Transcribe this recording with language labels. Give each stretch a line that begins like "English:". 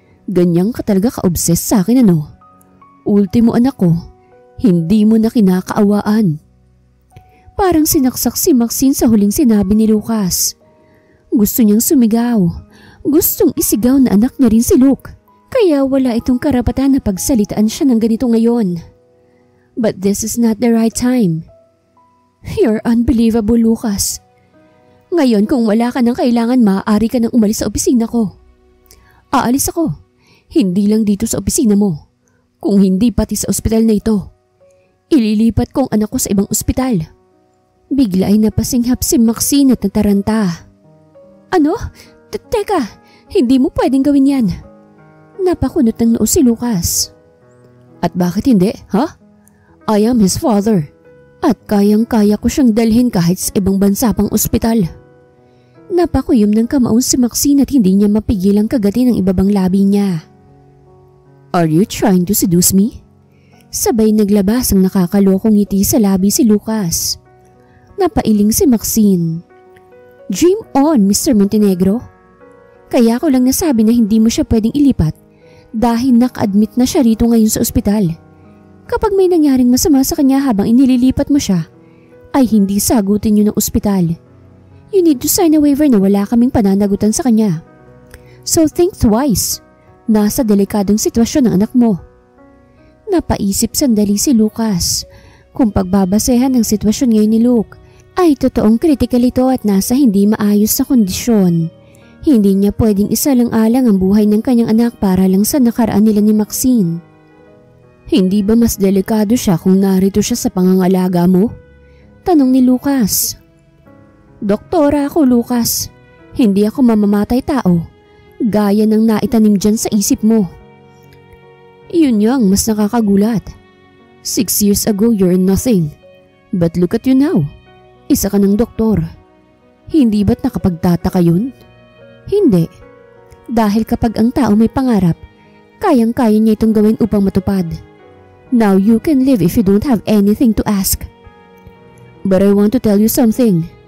Filipino: Ganyang ka talaga ka-obsess sa akin, ano? Ultimo anak ko, hindi mo na kinakaawaan. Parang sinaksak si Maxine sa huling sinabi ni Lucas. Gusto niyang sumigaw. Gustong isigaw na anak niya rin si Luke. Kaya wala itong karapatan na pagsalitaan siya ng ganito ngayon.
English: But this is not the right time. You're unbelievable, Lucas.
Filipino: Ngayon kung wala ka ng kailangan, maaari ka nang umalis sa opisina ko. Aalis ako. Hindi lang dito sa opisina mo. Kung hindi pati sa ospital na ito. Ililipat ko ang anak ko sa ibang ospital. Bigla ay napasinghap si Maxine at nataranta. Ano? Teka, hindi mo pwedeng gawin yan. Napakunot ng noo si Lucas. At bakit hindi, ha?
English: I am his father.
Filipino: At kayang-kaya ko siyang dalhin kahit sa ibang bansa pang ospital. Napakuyom ng kamaon si Maxine at hindi niya mapigil ang kagati ng ibabang labi niya.
English: Are you trying to seduce me?
Filipino: Sabay naglabas ang nakakalokong ngiti sa labi si Lucas. Napailing si Maxine.
English: Dream on,
Filipino: Mr. Montenegro. Kaya ko lang nasabi na hindi mo siya pwedeng ilipat dahil naka-admit na siya rito ngayon sa ospital. Kapag may nangyaring masama sa kanya habang inililipat mo siya, ay hindi sagutin niyo ng ospital.
English: You need to sign a waiver
Filipino: na wala kaming pananagutan sa kanya.
English: So think twice.
Filipino: Nasa delikadong sitwasyon ng anak mo. Napaisip sandali si Lucas. Kung pagbabasehan ng sitwasyon ngayon ni Luke, ay totoong critical ito at nasa hindi maayos na kondisyon. Hindi niya pwedeng isalang-alang ang buhay ng kanyang anak para lang sa nakaraan nila ni Maxine. Hindi ba mas delikado siya kung narito siya sa pangangalaga mo? Tanong ni Lucas. Doktora ako, Lucas. Hindi ako mamamatay tao. Gaya ng naitanim dyan sa isip mo. Iyon yung mas nakakagulat.
English: 6 years ago you're nothing. But look at you now.
Filipino: Isa ka ng doktor. Hindi ba't nakapagtataka yun? Hindi. Dahil kapag ang tao may pangarap, Kayang-kaya niya itong gawin upang matupad.
English: Now you can leave if you don't have anything to ask. But I want to tell you something.